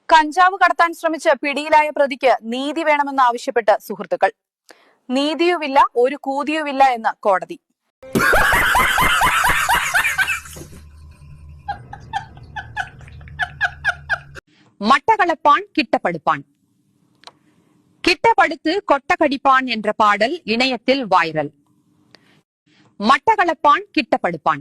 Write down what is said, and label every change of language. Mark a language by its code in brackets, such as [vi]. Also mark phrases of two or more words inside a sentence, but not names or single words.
[ml] കഞ്ചാവ് കടത്താൻ ശ്രമിച്ച് പിടിയിലായ പ്രതിക്ക് നീതി വേണമെന്നാവശ്യപ്പെട്ട് സുഹൃത്തുക്കൾ. നീതിയുമില്ല ഒരു കൂതിയുമില്ല എന്ന് കോടതി. [ta] மட்டக்களப்பான் கிட்டப்படுப்பான். கிட்டப்படுத்து கொட்டக்கடிப்பான் என்ற பாடல் இணையத்தில் வைரல். மட்டக்களப்பான் கிட்டப்படுப்பான்.